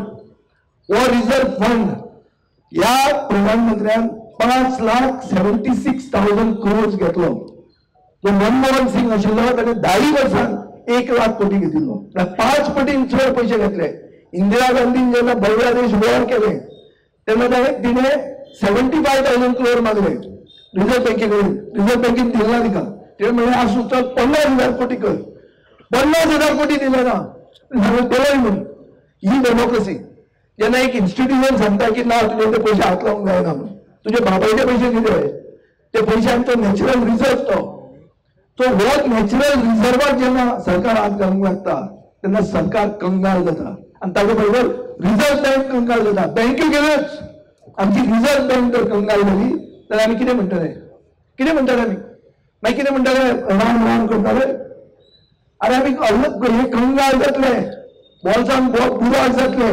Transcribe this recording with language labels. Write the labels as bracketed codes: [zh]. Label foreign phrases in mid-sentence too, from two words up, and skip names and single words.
[kok] हो [en] reserve fund [kok] ह्या प्रधानमंत्र्यान 5,76,000 crores घेतलो. जो मनमोहन सिंग आशिल्लो ताणें 10 वर्सांत 1 लाख कोटी घेतिल्लो. 5 पटीन चड पयशे घेतले. [mr] इंदिरा गांधीन जेव्हा बांगलादेश वॉर केले तेव्हा तिने 75,000 crore मागले रिझर्व्ह बँकेकडून. रिझर्व्ह बँकेने दिला नाही का? ते म्हणजे आज सुद्धा 50,000 कोटी कर, 50,000 कोटी दिले ना बोलाय म्हणून. ही डेमोक्रेसी. यांना एक इन्स्टिट्यूशन सांगता की ना तुझे ते पैसे हात लावून जायना म्हणून. [kok] तुझे बाबाचे पैसे दिले ते पैसे आमचा [en] natural reserve [kok] तो होत नॅचरल रिझर्वात जेव्हा सरकार हात घालूंक लागता तेन्ना सरकार कंगाल जाता आणि ताजे बरोबर रिझर्व्ह बँक कंगाल जाता. [mr] बँके गेल्योच आमची रिझर्व्ह बँक जर कंगाल झाली तर आम्ही कितें म्हणटले? [kok] कितें म्हणटले आमी? मागीर कितें म्हणटले? राम राम करताले. अरे आमी हे कंगाल जातले, बोल्सान बुडाक जातले.